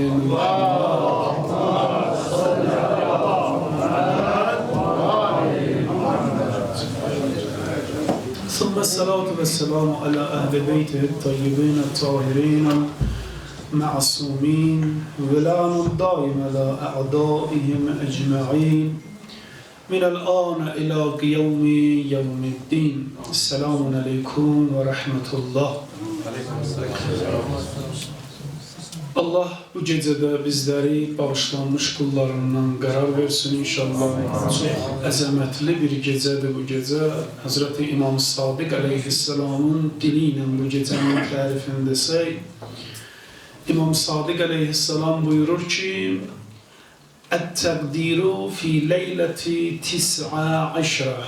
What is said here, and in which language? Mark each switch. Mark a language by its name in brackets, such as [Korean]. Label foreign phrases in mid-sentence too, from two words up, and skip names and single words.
[Arabic] ثم الصلاة والسلام على أهل بيته الطيبين الطاهرين معصومين ولعن الدائم على أعدائهم أجمعين من الآن إلى يوم الدين. السلام عليكم ورحمة الله. [Turkish] Allah bu gecede bizleri bağışlanmış kullarından karar versin inşallah. [Azerbaijani] Çok əzəmətli bir gecədir bu gecə. Hazreti İmam Sadiq aleyhisselamın diliyle bu gecenin tərifini desək, İmam Sadiq aleyhisselam buyurur ki, [Arabic] "التقدير في ليلة تسع عشرة."